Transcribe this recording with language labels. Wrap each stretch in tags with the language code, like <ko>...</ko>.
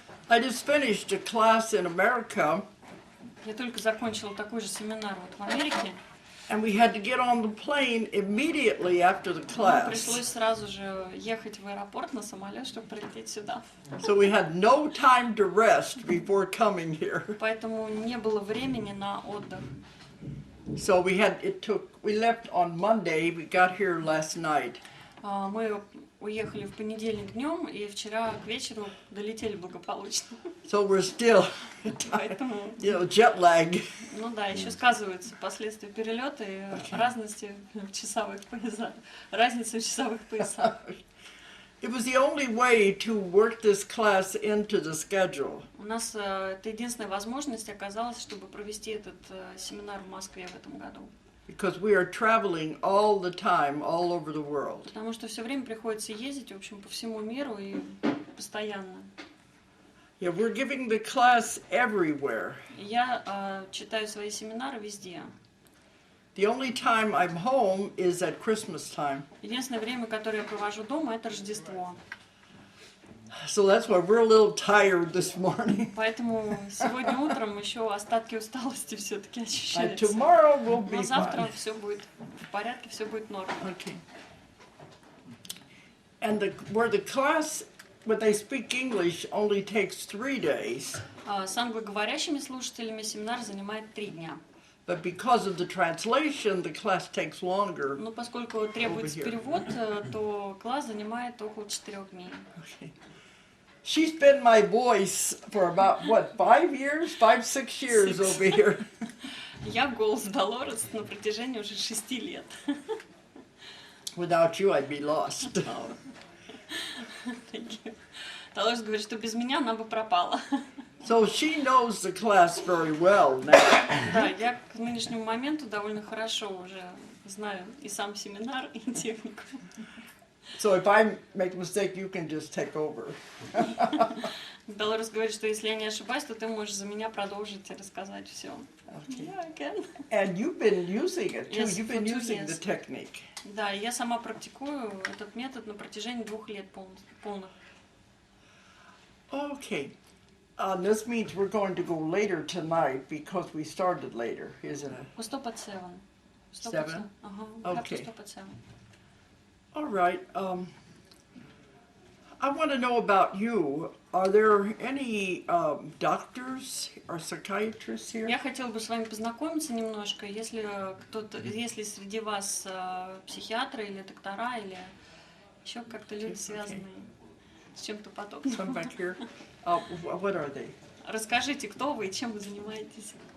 <en>I just finished a class in America.</en> <ru>Я только закончила такой же семинар вот в Америке.</ru> <en>And we had to get on the plane immediately after the</en> <ru>Нам пришлось</ru> <en>class.</en> <ru>сразу же ехать в аэропорт на самолет, чтобы прилететь сюда.</ru> <en>So we had no time to rest before coming here.</en> <ru>Поэтому не было времени на отдых.</ru> <en>So we left on Monday, we got here last night.</en> <ru>Мы уехали в понедельник днем и вчера к вечеру долетели благополучно.</ru> <en>So we're still,</en> <ru>Поэтому,</ru> <en>jet lag.</en> <ru>ну да, еще сказываются последствия перелета и разности в часовых поясах. Разница в часовых поясах.</ru> <en>It was the only way to work this class into the schedule.</en> <ru>У нас это единственная возможность оказалась, чтобы провести этот семинар в Москве в этом году.</ru> <en>Because we are traveling all the time, all over the world.</en> <ru>Потому что все время приходится ездить, в общем, по всему миру и постоянно.</ru> <en>Yeah, we're giving the class everywhere.</en> <ru>Я читаю свои семинары везде.</ru> <en>The only time I'm home is at Christmas time.</en> <ru>Единственное время, которое я провожу дома, это Рождество.</ru> <en>So that's why we're a little tired this morning.</en> <ru>Поэтому сегодня утром еще остатки усталости все-таки</ru> <en>And</en> <ru>ощущаются.</ru> <en>tomorrow will be</en> <ru>Но завтра</ru> <en>fine.</en> <ru>все будет в порядке, все будет норм.</ru> <en>Okay. And where the class, when they speak English, only takes 3 days.</en> <ru>С англоговорящими слушателями семинар занимает 3 дня.</ru> <en>But because of the translation, the class takes longer.</en> <ru>Но поскольку требуется перевод, то класс занимает около 4 дней.</ru> <en>Okay. She's been my voice for about, 5-6 years over here.</en> <ru>Я голос Долорес на протяжении уже 6 лет.</ru> <en>Without you, I'd be lost.</en> <ru>Долорес говорит, что без меня она бы пропала.</ru> <en>So she knows the class very well now.</en> <ru>Да, я к нынешнему моменту довольно хорошо уже знаю и сам семинар, и технику.</ru> <en>So if I make a mistake, you can just take over.</en> <ru>Долорес говорит, что если я не ошибаюсь, то ты можешь за меня продолжить и рассказать все.</ru> <en>Okay. Yeah, I can. And you've been using it too. Yes, You've been for 2 using the years. technique.</en> <ru>Да, я сама практикую этот метод на протяжении 2 лет полных.</ru> <en>Okay. This means we're going to go later tonight because we started later, isn't it? We stop at 7. Stop 7? At 7. We have to Okay. stop at 7. All right. I want to know about you. Are there any doctors or psychiatrists here?</en> <ru>Я хотела бы с вами познакомиться немножко, если среди вас психиатры или доктора, или еще как-то люди, связанные с чем-то подобным.</ru> <en>Come back here. What are they?</en> <ru>Расскажите, кто вы и чем вы занимаетесь.</ru>